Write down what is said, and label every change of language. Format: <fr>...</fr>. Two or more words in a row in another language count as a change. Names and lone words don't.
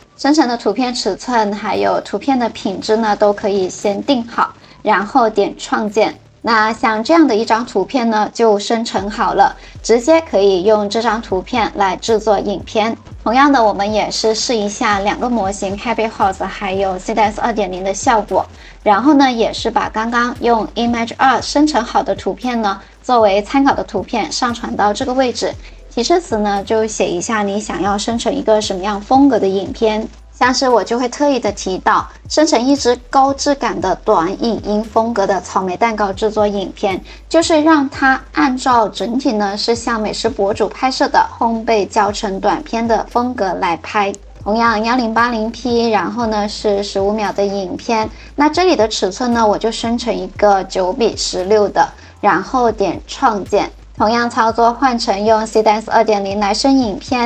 <zh>生成的圖片尺寸還有圖片的品質呢都可以先定好，然後點創建。那像這樣的一張圖片呢就生成好了，直接可以用這張圖片來製作影片。同樣的，我們也是試一下兩個模型 Happy Horse 還有 Seedance 2.0 的效果，然後呢也是把剛剛用 Image 2 生成好的圖片呢作為參考的圖片上傳到這個位置。提示詞呢就寫一下你想要生成一個什麼樣風格的影片。像是我就會特意的提到，生成一支高質感的短影音風格的草莓蛋糕製作影片，就是讓它按照整體呢是像美食博主拍攝的烘焙教程短片的風格來拍。同樣 1080p， 然後呢是15秒的影片。那這裡的尺寸呢，我就生成一個9:16的，然後點創建。同樣操作換成用 Seedance 2.0 來生影片。</zh>